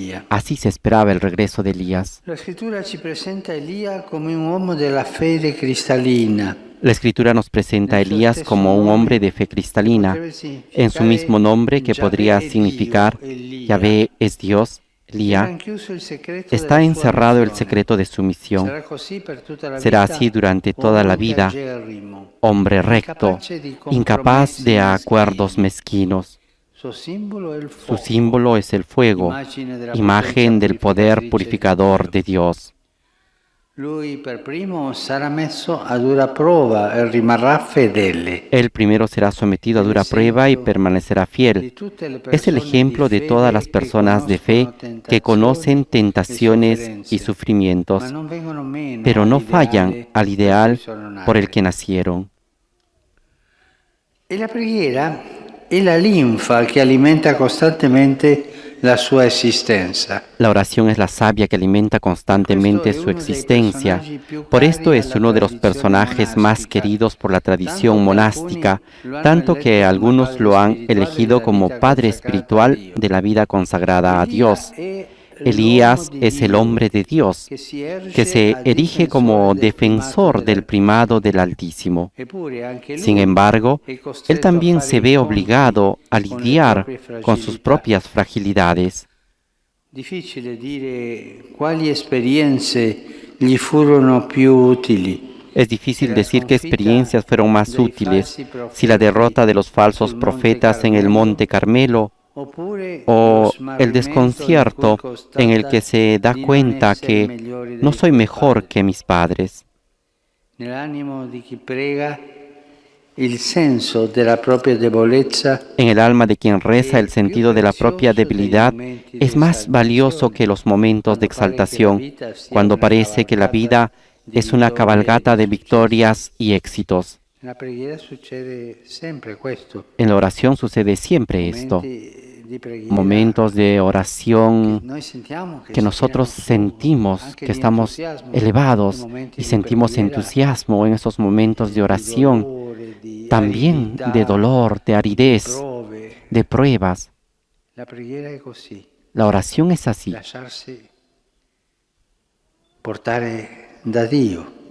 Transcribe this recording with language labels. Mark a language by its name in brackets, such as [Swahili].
[Spanish] Así se esperaba el regreso de Elías. La Escritura [Italian] ci presenta Elia come un uomo della fede cristalina. [Spanish] La Escritura nos presenta a Elías como un hombre de fe cristalina, en su mismo nombre que podría significar Yahvé es Dios, Elías. Está encerrado el secreto de su misión. Será así durante toda la vida, hombre recto, incapaz de acuerdos mezquinos. Su símbolo es el fuego, imagen del poder purificador de Dios. [Italian] Lui per primo sarà messo a dura prova e rimarrà fedele. [Spanish] Él primero será sometido a dura prueba y permanecerá fiel. Es el ejemplo de todas las personas de fe que conocen tentaciones y sufrimientos, pero no fallan al ideal por el que nacieron. [Italian] E la preghiera è la linfa che alimenta costantemente la sua [Spanish] existencia. La oración es la savia que alimenta constantemente su existencia. Por esto es uno de los personajes más queridos por la tradición monástica, tanto que algunos lo han elegido como padre espiritual de la vida consagrada a Dios. Elías es el hombre de Dios, que se erige como defensor del primado del Altísimo. Sin embargo, él también se ve obligado a lidiar con sus propias fragilidades. [Italian] Difficile dire quali esperienze gli furono più utili. [Spanish] Es difícil decir qué experiencias fueron más útiles, si la derrota de los falsos profetas en el Monte Carmelo o el desconcierto en el que se da cuenta que no soy mejor que mis padres. [Italian] Nell'animo di chi prega, il senso della propria debolezza [Spanish] En el alma de quien reza, el sentido de la propia debilidad es más valioso que los momentos de exaltación, cuando parece que la vida es una cabalgata de victorias y éxitos. [Italian] nella preghiera succede sempre questo. [Spanish] En la oración sucede siempre esto. [Italian] Momenti di preghiera [Spanish] Momentos de oración [Italian] noi sentiamo [Spanish] que nosotros sentimos que estamos elevados y sentimos entusiasmo en esos momentos de oración, también de dolor, de aridez, [Italian] prove. [Spanish] de pruebas. [Italian] La preghiera è così, [Spanish] La oración es así, [Italian] lasciarsi portare da Dio